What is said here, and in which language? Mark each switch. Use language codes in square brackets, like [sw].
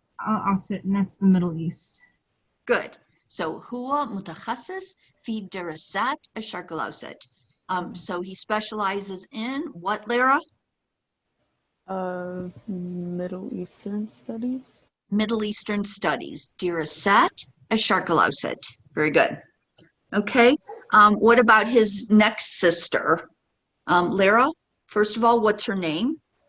[en] And that's the Middle East. Good. [ar] So هو متخصص في دراسات الشرق الأوسط. [en] So he specializes in what, Lara? Middle Eastern studies. Middle Eastern studies. [ar] دراسات الشرق الأوسط. [en] Very good. Okay. What about his next sister? Lara, first of all, what's her name?